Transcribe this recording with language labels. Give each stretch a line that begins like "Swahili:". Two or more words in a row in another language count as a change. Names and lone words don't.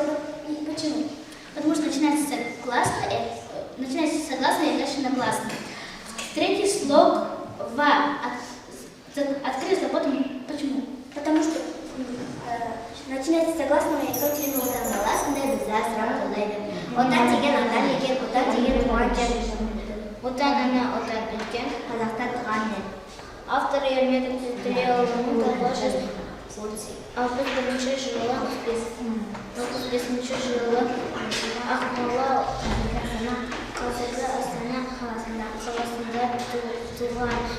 Russian: Почему? Потому что начинается с гласного и дальше на гласное. Третий слог в открытый слог. Почему? Потому что начинается с гласного и кончается на гласное.
Kazakh: Отан деген ана екен, отан деген туған жер. Отан ана, отан үлкен, Қазақстан туған ел. Авторы Ермек Төлеуұлының 1961 жылы 95 жылы Ақмола қазіргі Астана қаласында туған.